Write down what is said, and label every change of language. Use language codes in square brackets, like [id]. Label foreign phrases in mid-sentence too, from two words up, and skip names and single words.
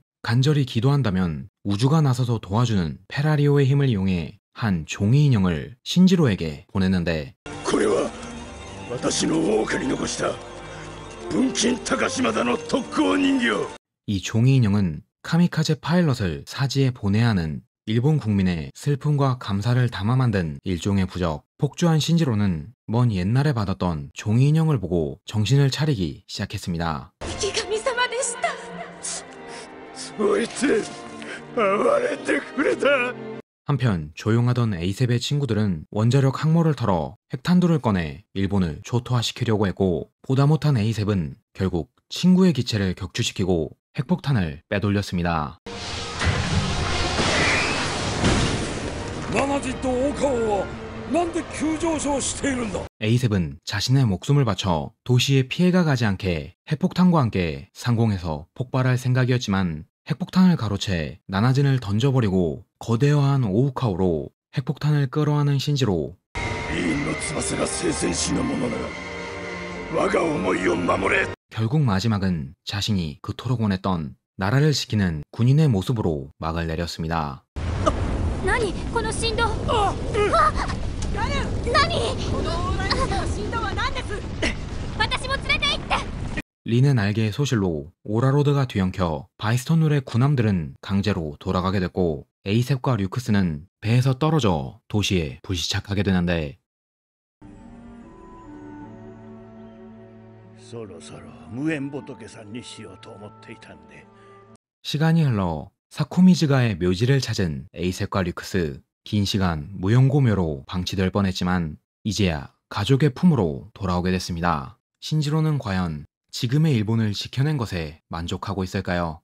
[ko] 간절히 기도한다면 우주가 나서서 도와주는 페라리오의 힘을 이용해 한 종이 인형을 신지로에게 보냈는데, 이 종이 인형은 카미카제 파일럿을 사지에 보내야 하는 일본 국민의 슬픔과 감사를 담아 만든 일종의 부적. 폭주한 신지로는 먼 옛날에 받았던 종이 인형을 보고 정신을 차리기 시작했습니다. [ja] 暴れてくれた。 [ko] 한편 조용하던 에이셉의 친구들은 원자력 항모를 털어 핵탄두를 꺼내 일본을 초토화시키려고 했고, 보다 못한 에이셉은 결국 친구의 기체를 격추시키고 핵폭탄을 빼돌렸습니다. [ja] ナナジとオカオはなんで急上昇しているんだ。 [ko] 에이셉은 자신의 목숨을 바쳐 도시에 피해가 가지 않게 핵폭탄과 함께 상공에서 폭발할 생각이었지만, 핵폭탄을 가로채 나나진을 던져버리고 거대화한 오우카오로 핵폭탄을 끌어안은 신지로 [ja] イーンの翼が聖戦士のものなら我が思いを守れ。 [ko] 결국 마지막은 자신이 그토록 원했던 나라를 지키는 군인의 모습으로 막을 내렸습니다. [ja] 何この振動。何このオーライトの振動は何です。私も連れて行って。 [ko] 린의 날개의 소실로 오라로드가 뒤엉켜 바이스톤룰의 군함들은 강제로 돌아가게 됐고, 에이셉과 류크스는 배에서 떨어져 도시에 불시착하게 되는데, [ja] そろそろ無縁仏さんにしようと思っていたんで。 [ko] 시간이 흘러 사쿠미즈가의 묘지를 찾은 에이셉과 류크스. 긴 시간 무용고묘로 방치될 뻔했지만 이제야 가족의 품으로 돌아오게 됐습니다. 신지로는 과연 지금의 일본을 지켜낸 것에 만족하고 있을까요?